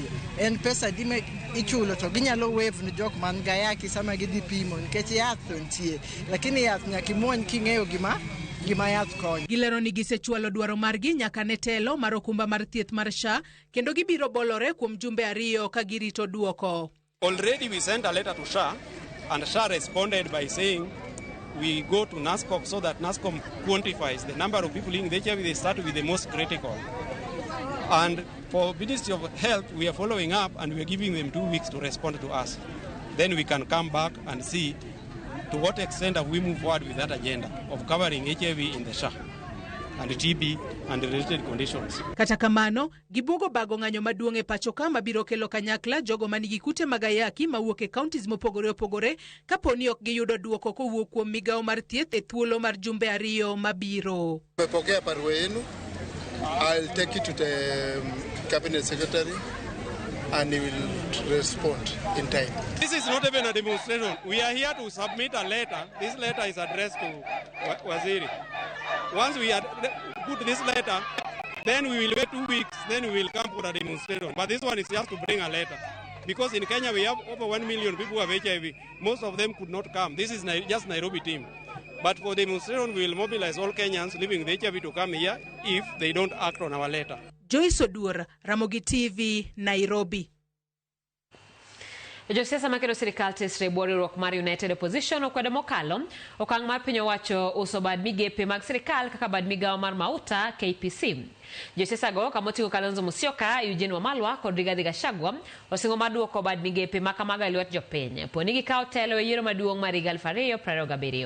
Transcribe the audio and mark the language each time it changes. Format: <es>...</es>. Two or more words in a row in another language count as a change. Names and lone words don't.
<luo>En pesa di ichulo to ginyalo wave ne jok man gi ayaki sama gidhi pimo nikech yath to nitie. Lakini yath nyaka imuony king'eyo gima yath konyo. Gilero ni gisechwalo dwaro margi nyaka ne telo mar okumba mar thieth mar SHA kendo gibiro bolore kuom jumbe 2 ka girito duoko.</luo> <en>Already we sent a letter to SHA and SHA responded by saying we go to NASCOP so that NASCOP quantifies the number of people in the HIV. They start with the most critical. And for Ministry of Health, we are following up and we are giving them 2 weeks to respond to us. Then we can come back and see to what extent have we moved forward with that agenda of covering HIV in the SHA and TB and related conditions.</en> <luo>Kata kamano, gibuogo bago ng'anyo maduong' e pachoka mabiro kelo kanyakla jogo manigi kute mag ayaki mawuok e counties mopogore opogore kaponi ok giyudo duoko kowuok kuom migawo mar thieth e thuolo mar jumbe 2 mabiro.</luo> <sw>Nimepokea barua yenu.</sw> <en>I'll take it to the cabinet secretary and he will respond in time. This is not even a demonstration. We are here to submit a letter. This letter is addressed to Waziri. Once we put this letter, then we will wait 2 weeks, then we will come for a demonstration. But this one is just to bring a letter. Because in Kenya we have over 1 million people who have HIV. Most of them could not come. This is just Nairobi team. But for demonstration, we will mobilize all Kenyans living with HIV to come here if they don't act on our letter. Joyce Duor, Ramogi TV, Nairobi.</en> <luo>Josiasa makelo sirikal tesre riwruok mar United Opposition okwede mokalo okang' mar piny owacho uso bad migepe mag sirikal kaka bad migawo mar mauta KPC. Josiasa go kamoting'o Kalonzo Musyoka, Eugene Wamalwa kod Rigathi Gachagua osingo mar duoko bad migepe makamago e lwet jopiny poni gikawo telo e yiero maduong' mar 2027.</luo>